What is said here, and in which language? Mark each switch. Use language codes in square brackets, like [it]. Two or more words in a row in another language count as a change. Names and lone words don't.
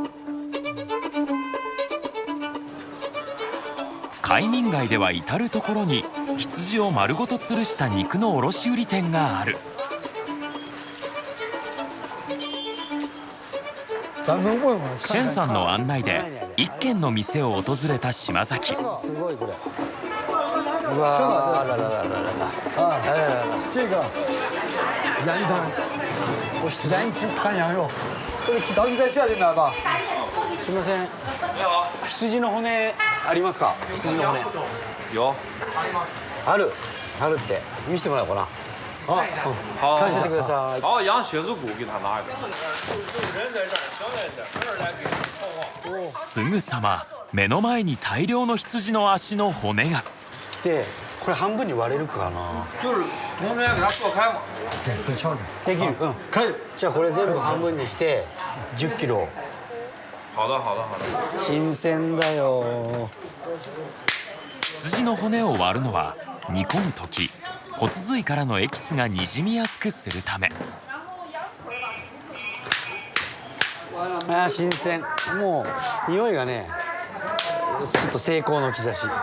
[ja] 海民街では至る所に羊を丸ごと吊るした肉の卸売店がある。シェンさんの案内で一軒の店を訪れた島崎。すごいこれ。うわー、あらららららら。 [zh] 这个羊汤，羊脂汤羊肉，咱们在这里买吧。 [ja] すみません。羊の骨ありますか？羊の骨。 [zh] 有。 [ja] ある。あるって見せてもらおうかな。 [zh] 好， [ja] 看せてください。 [zh] 好，羊血子骨给他拿一个。 [ja] すぐさま目の前に大量の羊の足の骨が。で、これ半分に割れるかな。 [zh] 就是同时给它剁开嘛。很漂亮。 [ja] できる。 [zh] 可以。 [ja] じゃあこれ全部半分にして10キロ。 [zh] 好的，好的，好的。 [ja] 新鮮だよ。羊の骨を割るのは煮込む時骨髄からのエキスがにじみやすくするため。ああ、新鮮。もう匂いがね、ちょっと成功の兆し。